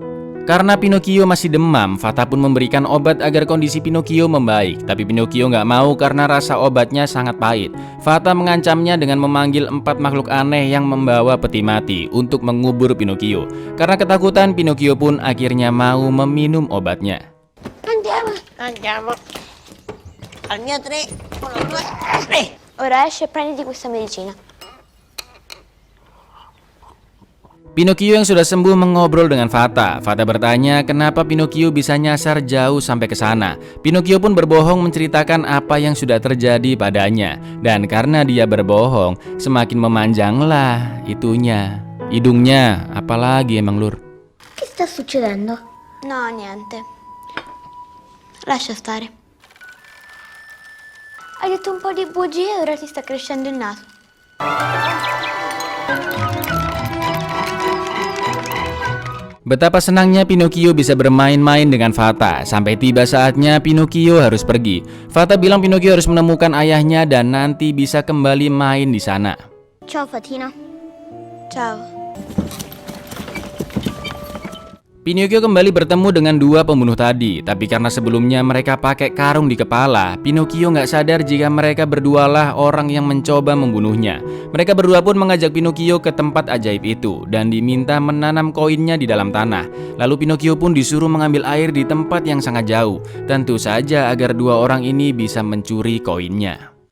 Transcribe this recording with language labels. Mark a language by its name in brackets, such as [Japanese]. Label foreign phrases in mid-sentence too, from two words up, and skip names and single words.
[Indonesian] Karena Pinocchio masih demam, Fata pun memberikan obat agar kondisi Pinocchio membaik. Tapi Pinocchio nggak mau karena rasa obatnya sangat pahit. Fata mengancamnya dengan memanggil 4 makhluk aneh yang membawa peti mati untuk mengubur Pinocchio. Karena ketakutan, Pinocchio pun akhirnya mau meminum obatnya. [Italian] Andiamo. Al mio 3, 1, 2, 3. Ora esci e prenditi questa medicina. [Indonesian] Pinocchio yang sudah sembuh mengobrol dengan Fata. Fata bertanya kenapa Pinocchio bisa nyasar jauh sampai ke sana. Pinocchio pun berbohong menceritakan apa yang sudah terjadi padanya. Dan karena dia berbohong, semakin memanjanglah hidungnya. Apalagi emang, Lur? [Italian] Che sta succedendo? No, niente. Lascia stare. Hai detto un po' di bugie e ora ti sta crescendo il naso. [Indonesian] Betapa senangnya Pinocchio bisa bermain-main dengan Fata. Sampai tiba saatnya Pinocchio harus pergi. Fata bilang Pinocchio harus menemukan ayahnya dan nanti bisa kembali main di sana. [Italian] Ciao Fatina. Ciao. [Indonesian] Pinocchio kembali bertemu dengan dua pembunuh tadi, tapi karena sebelumnya mereka pakai karung di kepala, Pinocchio nggak sadar jika mereka berdualah orang yang mencoba membunuhnya. Mereka berdua pun mengajak Pinocchio ke tempat ajaib itu dan diminta menanam koinnya di dalam tanah. Lalu Pinocchio pun disuruh mengambil air di tempat yang sangat jauh, tentu saja agar dua orang ini bisa mencuri koinnya.